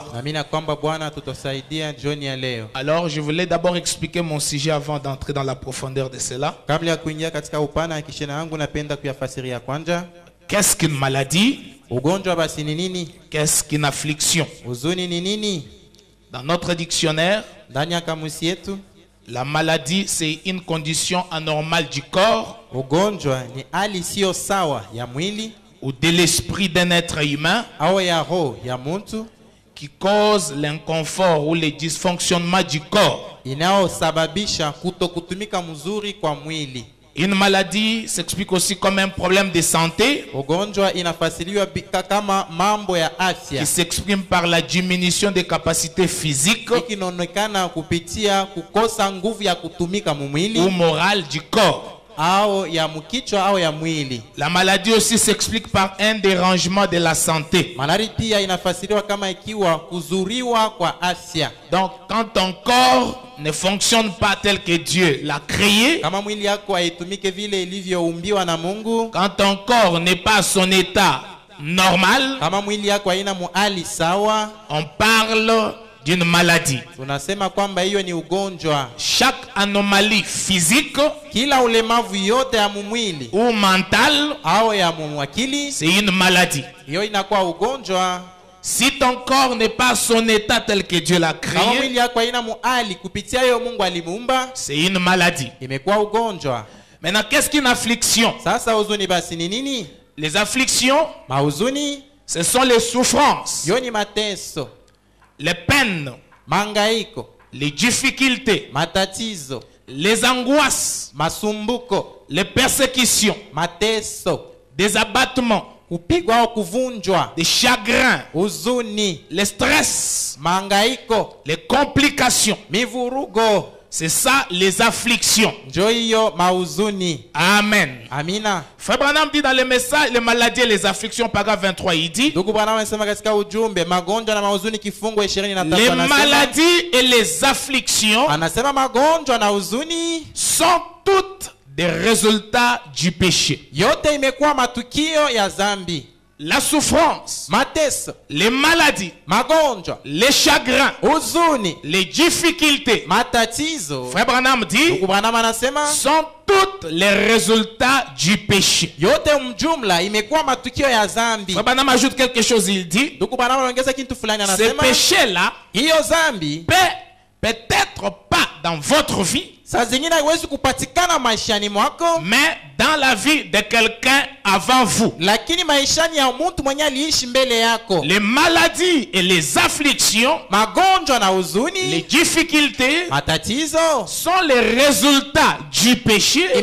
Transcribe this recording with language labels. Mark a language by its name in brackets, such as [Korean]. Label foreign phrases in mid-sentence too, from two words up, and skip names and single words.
[Swahili] Naamini kwamba Bwana tutasaidia jioni ya leo. [French] Alors, je voulais d'abord expliquer mon sujet avant d'entrer dans la profondeur de cela. [Swahili] Kabla ya kuingia katika upana ya kishina yangu, napenda kuyafasiria kwanza. [French] Qu'est-ce qu'une maladie? [Swahili] Ugonjwa basi ni nini? [French] Qu'est-ce qu'une affliction? [Swahili] Huzuni ni nini? [French] Dans notre dictionnaire, [Swahili] Ndani ya kamusi yetu, [French] la maladie, c'est une condition anormale du corps [Swahili] ugonjwa ni hali sio sawa ya mwili [French] ou de l'esprit d'un être humain [Swahili] au ya roho ya mtu [French] qui cause l'inconfort ou le dysfonctionnement du corps. [Swahili] inayosababisha kutokutumika mzuri kwa mwili. [French] Une maladie s'explique aussi comme un problème de santé [Swahili] Ugonjwa inafasiriwa kama mambo ya [French] qui [Swahili] afya [French] s'exprime par la diminution des capacités physiques [Swahili] ikinaonekana kupitia kukosa nguvu ya kutumika mwili [French] ou morales du corps. [Swahili] au ya mkichwa au ya mwili. [French] La maladie aussi s'explique par un dérangement de la santé. [Swahili] Malari pia inafasiriwa kama ikiwa kuzuriwa kwa afya. [French] Donc, quand ton corps ne fonctionne pas tel que Dieu l'a créé, [Swahili] Kama mwili yako haitumike vile ilivyoumbiwa na Mungu, [French] quand ton corps n'est pas à son état normal, [Swahili] kama mwili yako haina muhali sawa, [French] on parle d'une maladie. [Swahili] tunasema kwamba hiyo ni ugonjwa. [French] Chaque anomalie physique [Swahili] Kila ulemavu yote ya mwili [French] ou mentale, [Swahili] au ya mwakili, [French] c'est une maladie. [Swahili] hiyo inakuwa ugonjwa. [French] Si ton corps n'est pas à son état tel que Dieu l'a [Swahili] Kama [French] créé, [Swahili] mwili yako haina muhali kupitia hiyo Mungu alimuumba, [French] c'est une maladie. [Swahili] imekuwa ugonjwa. [French] Maintenant, qu'est-ce qu'une affliction? [Swahili] Sasa huzuni basi ni nini? [French] Les afflictions, [Swahili] Mahuzuni [French] ce sont les souffrances, [Swahili] hiyo ni mateso, [French] les peines, [Swahili] mangaiko, [French] les difficultés, [Swahili] matatizo, [French] les angoisses, [Swahili] masumbuko, [French] les persécutions, [Swahili] mateso, [French] des abattements, [Swahili] kupigwa au kuvunjwa, [French] des chagrins, [Swahili] huzuni, [French] les stress, [Swahili] mangaiko, [French] les complications. [Swahili] mivurugo, [French] C'est ça les afflictions. [Swahili] njo hiyo mahuzuni. [French] Amen. [Swahili] Amina. [French] Frère Branham dit dans le message, les maladies et les afflictions, paragraphe 23, il dit, [Swahili] Ndugu Bwana anasema katika ujumbe magonjwa na mahuzuni kifungo 23 [French] les [Swahili] anasema, [French] maladies et les afflictions [Swahili] anasema magonjwa na huzuni [French] sont toutes des résultats du péché. [Swahili] yote imekuwa matukio ya zambi. [French] La souffrance, [Swahili] Mateso, [French] les maladies, [Swahili] magonjwa, [French] les chagrins, [Swahili] huzuni, [French] les difficultés, [Swahili] matatizo, [French] Frère Branham dit, [Swahili] Ndugu Bwana anasema [French] sont toutes les résultats du péché. [Swahili] yote mjumla imekuwa matukio ya zambi. [French] Frère Branham ajoute quelque chose, il dit, [Swahili] Ndugu Bwana anaongeza kitu fulani, [French] ce [Swahili] anasema [French] péché-là [Swahili] hiyo zambi [French] peut-être pas dans votre vie, [Swahili] saa zingine haiwezi kupatikana maishani mwako, [French] mais dans la vie de quelqu'un avant vous. [Swahili] lakini maishani ya mtu mwenye aliishi mbele yako. [French] Les maladies et les afflictions, [Swahili] Magonjwa na [French] les [Swahili] huzuni, [French] difficultés [Swahili] matatizo [French] sont les résultats du péché,